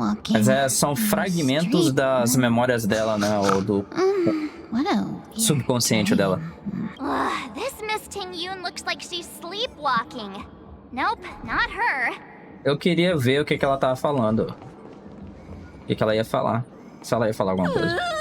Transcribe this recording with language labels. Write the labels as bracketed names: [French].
[Portuguese] Mas são fragmentos das memórias dela, né? Ou do subconsciente dela. [English] This Miss Tingyun looks like she's sleepwalking. Nope, not her. [Portuguese] Eu queria ver o que ela tava falando. O que ela ia falar. Se ela ia falar alguma coisa.